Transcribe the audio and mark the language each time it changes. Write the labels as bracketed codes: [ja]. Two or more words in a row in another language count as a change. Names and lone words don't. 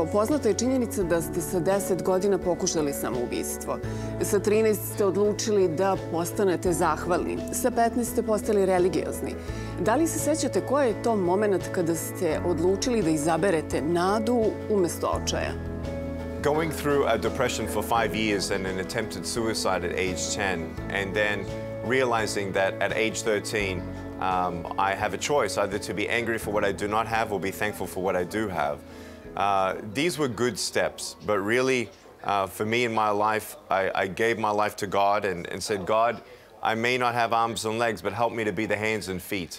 [sr] Poznata je činjenica da ste sa 10 godina pokušali samoubistvo. Sa 13 ste odlučili da postanete zahvalni. Sa 15 ste postali religiozni. Da li se sećate koji je to moment kada ste odlučili da izaberete nadu umesto očaja? [en] Going through a depression for 5 years and an attempted suicide at age 10, and then realizing that at age 13, I have a choice either to be angry for what I do not have or be thankful for what I do have. These were good steps, but really, for me in my life, I gave my life to God and said, God, I may not have arms and legs, but help me to be the hands and feet.